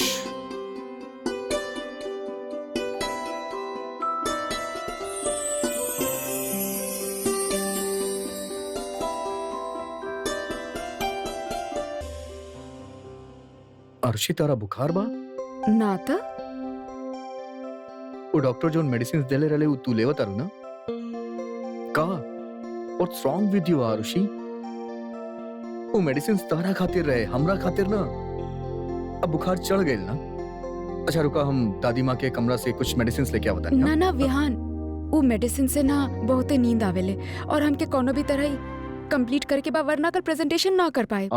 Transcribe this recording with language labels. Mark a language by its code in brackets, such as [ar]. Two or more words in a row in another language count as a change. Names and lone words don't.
[bho] आरुषि तारा बुखार बा? ना त वो डॉक्टर जो मेडिसिन देले रहले वो तू लेवत आरू ना? का? [en] What's wrong with you आरुषि? [bho] वो मेडिसिन तारा खातिर रहे, हमरा खातिर ना। अब बुखार चढ़ गइल ना? अच्छा रुका, हम दादी माँ के कमरा से कुछ मेडिसिन लेके आवत तानी। ना ना विहान, वो मेडिसिन से ना बहुते नींद आवेले और हमके कोनो भी तरह ही कंप्लीट करके बा, वरना कल प्रेजेंटेशन ना कर पाए।